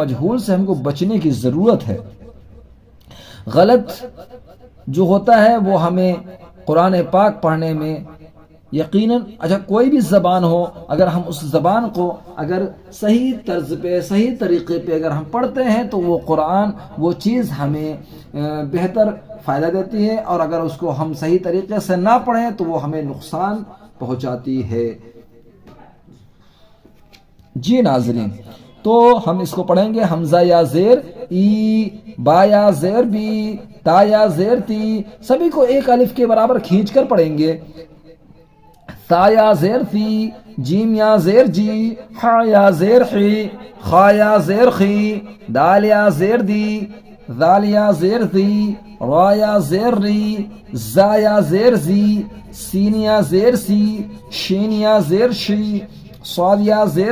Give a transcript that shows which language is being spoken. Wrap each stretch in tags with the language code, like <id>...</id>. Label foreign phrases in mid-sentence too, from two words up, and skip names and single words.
<ur>مجہول سے ہم کو بچنے کی ضرورت ہے۔ غلط جو ہوتا ہے وہ ہمیں قرآن پاک پڑھنے میں یقیناً، اچھا کوئی بھی زبان ہو، اگر ہم اس زبان کو اگر صحیح طرز پہ، صحیح طریقے پہ اگر ہم پڑھتے ہیں تو وہ قرآن، وہ چیز ہمیں بہتر فائدہ دیتی ہے، اور اگر اس کو ہم صحیح طریقے سے نہ پڑھیں تو وہ ہمیں نقصان پہنچاتی ہے۔ جی ناظرین، تو ہم اس کو پڑھیں گے حمزہ یا زیر ای، با یا زیر بی، تا یا زیر تی، سبھی کو ایک الف کے برابر کھینچ کر پڑھیں گے۔ تا یا زیر تی، جیم یا زیر جی، ہا یا زیر حی، خا یا زیر خی، دال یا زیر دی، ذال یا زیر ذی، را یا زیر ری، زا یا زیر زی، سین یا زیر سی، شین یا زیر شی، صاد یا زیر</ur>